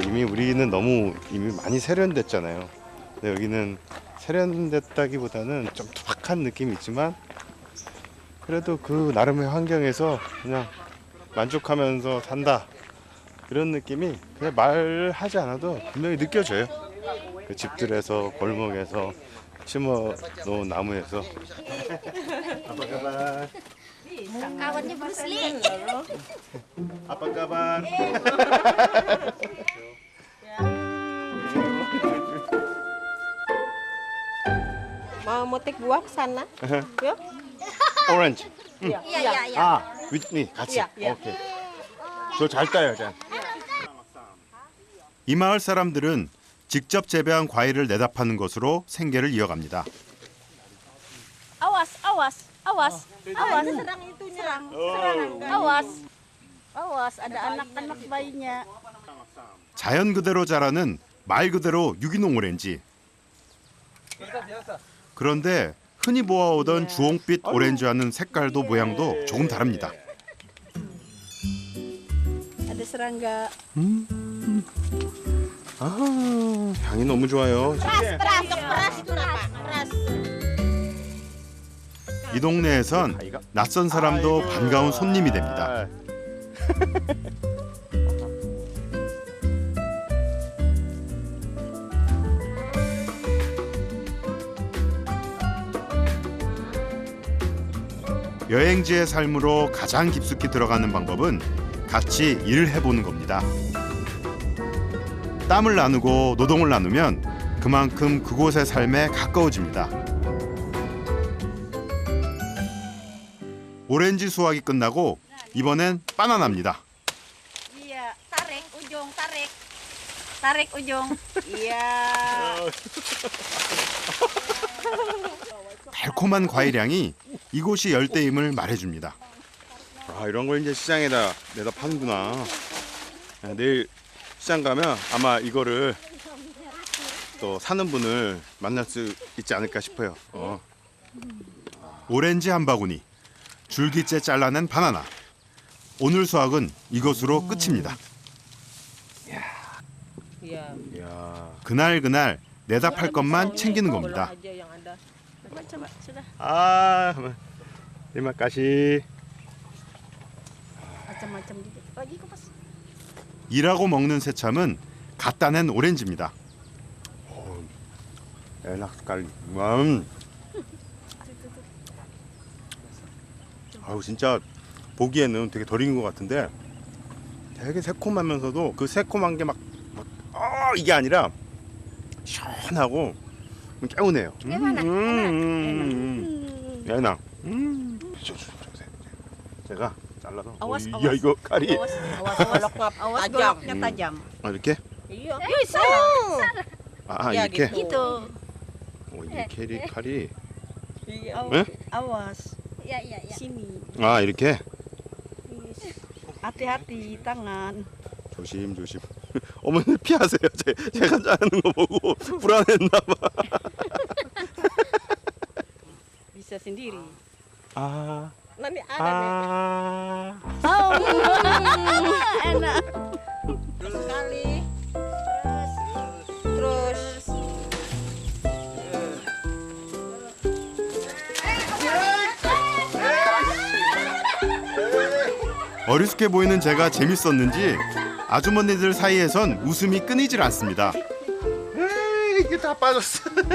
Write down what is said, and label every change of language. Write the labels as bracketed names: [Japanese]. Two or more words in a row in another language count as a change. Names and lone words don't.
[Korean] 이미 우리는 너무 이미 많이 세련됐잖아요. 근데 여기는 세련됐다기보다는 좀 투박한 느낌이 있지만 그래도 그 나름의 환경에서 그냥 만족하면서 산다. 이런 느낌이 그냥 말하지 않아도 분명히 느껴져요. 그 집들에서 골목에서 심어 놓은 나무에서. [Indonesian] Kawannya Bruce Lee. Apa kabar? Mau motik buah ke sana? Yuk. Orange. Iya, iya, iya. [Korean] 윗니 같이. 야, 야. 오케이. 저 잘 따요, 짠. 이 마을 사람들은 직접 재배한 과일을 내다 파는 것으로 생계를 이어갑니다. [Indonesian] Awas, awas, awas, awas. Serang itunya. Serang. Awas. Awas, ada anak-anak bayinya. [Korean] 자연 그대로 자라는 말 그대로 유기농 오렌지. 그런데 흔히 보아오던 주홍빛 오렌지와는 색깔도 모양도 조금 다릅니다. [Indonesian] Ada serangga. [Korean] 아, 향이 너무 좋아요. [Indonesian] Peras itu Pak. Peras. [Korean] 이 동네에선 낯선 사람도 반가운 손님이 됩니다. 여행지의 삶으로 가장 깊숙이 들어가는 방법은 같이 일을 해보는 겁니다. 땀을 나누고 노동을 나누면 그만큼 그곳의 삶에 가까워집니다. 오렌지 수확이 끝나고 이번엔 바나나입니다. [Indonesian] Iya, tarik ujung, tarik. Tarik ujung. Iya. [Korean] 달콤한 과일향이 이곳이 열대임을 말해줍니다. 아, 이런 걸 이제 시장에다 내다 파는구나. 야, 내일 시장 가면 아마 이거를 또 사는 분을 만날 수 있지 않을까 싶어요. 오렌지 한 바구니, 줄기째 잘라낸 바나나. 오늘 수확은 이것으로 끝입니다. [Indonesian] Iya. [Korean] 이야. 그날 내다 팔 것만 챙기는 겁니다. [Indonesian] Aja yang ada. Coba, sudah. 아, terima kasih. Macam-macam gitu. Lagi kupas. [Korean] 일하고 먹는 새참은 갖다 낸 오렌지입니다. [Indonesian] enak sekali. [Korean] 아우, 진짜 보기에는 되게 덜 익은 것 같은데 되게 새콤하면서도 그 새콤한 게 막 이게 아니라 시원하고 개운해요. enak. 제가 잘라서. [Indonesian] Awas, [Korean] 야, [Indonesian] awas. [Korean] 이거 칼이. [Indonesian] Awas, awas goloknya tajam. [Korean] 아, 이렇게? [Indonesian] Iya. [Korean] 아, [Indonesian] Ya [Korean] 이렇게. [Indonesian] gitu. [Korean] 이렇게 칼이. [Indonesian] Awas. Sini. 아, 이렇게. Hati-hati tangan. [Korean] 조심. 어머니 피하세요. 제가 자르는 거 보고 불안했나 봐. [Indonesian] Bisa sendiri. [Korean] 아. [Indonesian] Nanti ada nih. [Korean] 아. [Indonesian] Enak. Terus sekali. Terus. [Korean] 어리숙해 보이는 제가 재밌었는지 아주머니들 사이에선 웃음이 끊이질 않습니다. 에이, 이게 다 빠졌어.